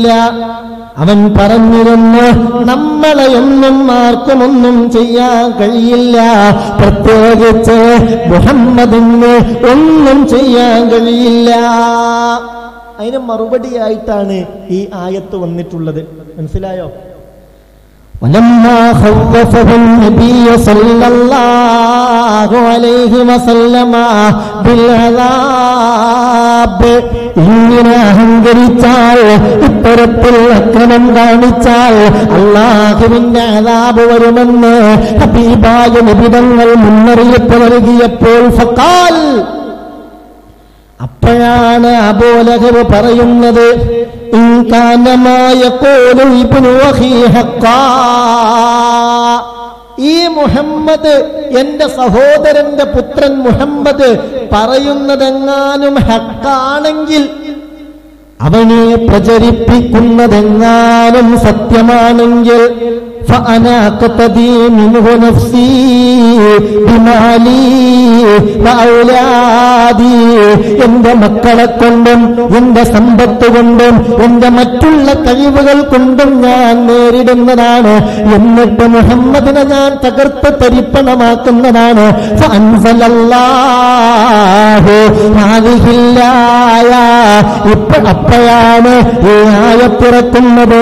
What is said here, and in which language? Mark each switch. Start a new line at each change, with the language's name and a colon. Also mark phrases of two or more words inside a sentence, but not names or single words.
Malayalam: അവൻ പറഞ്ഞിരുന്നു, നമ്മളെയൊന്നും ആർക്കുമൊന്നും ചെയ്യാൻ കഴിയില്ല, പ്രത്യേകിച്ച് മുഹമ്മദിന് ഒന്നും ചെയ്യാൻ കഴിയില്ല. അതിന് മറുപടിയായിട്ടാണ് ഈ ആയത്ത് വന്നിട്ടുള്ളത്. മനസ്സിലായോ?
Arabic: ولما خوفه النبي صلى الله عليه وسلم بالعذاب,
Malayalam: ഇങ്ങനെ അഹങ്കരിച്ചാൽ, ഇത്തരത്തിൽ അക്രമം കാണിച്ചാൽ അല്ലാഹുവിന്റെ അദാബ് വരുമെന്ന് ഹബീബായ നബി തങ്ങൾ മുന്നറിയിപ്പ് നൽകിയപ്പോൾ ഫഖാൽ, അപ്പോഴാണ് അബൂലഹബ് പറയുന്നത്, ഈ മുഹമ്മദ്, എന്റെ സഹോദരന്റെ പുത്രൻ മുഹമ്മദ് പറയുന്നതെങ്ങാനും ഹക്കാണെങ്കിൽ, അവനെ പ്രചരിപ്പിക്കുന്നതെങ്ങാനും സത്യമാണെങ്കിൽ,
Arabic: فأنا أقتدي منه نفسي بمالي وأولادي,
Malayalam: എന്റെ മക്കളെ കൊണ്ടും എന്റെ സമ്പത്ത് കൊണ്ടും എന്റെ മറ്റുള്ള കഴിവുകൾ കൊണ്ടും ഞാൻ നേരിടുന്നതാണ്. എന്നിട്ട് മുഹമ്മദിനെ ഞാൻ തകർത്ത് തരിപ്പണമാക്കുന്നതാണ്. അപ്പോഴാണ് ഈ ആയത്തിറക്കുന്നത്.